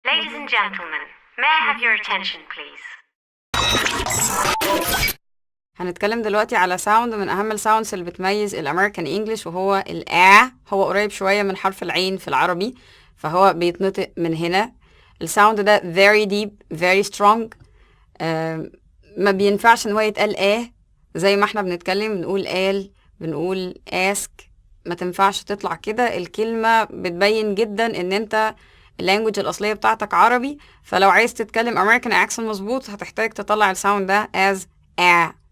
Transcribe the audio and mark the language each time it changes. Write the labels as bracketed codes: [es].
[en] Ladies and gentlemen, may I have your attention please? [ar] هنتكلم دلوقتي على ساوند من أهم الساوندز اللي بتميز الأمريكان إنجليش، وهو الآ. هو قريب شوية من حرف العين في العربي، فهو بيتنطق من هنا. الساوند ده [en] very deep very strong. [ar] ما بينفعش ان هو يتقال زي ما احنا بنتكلم بنقول بنقول ask. ما تنفعش تطلع كده. الكلمة بتبين جدا ان انت اللانجوج الأصلية بتاعتك عربي، فلو عايز تتكلم [en] American accent [ar] مظبوط هتحتاج تطلع الساوند ده [en] as a.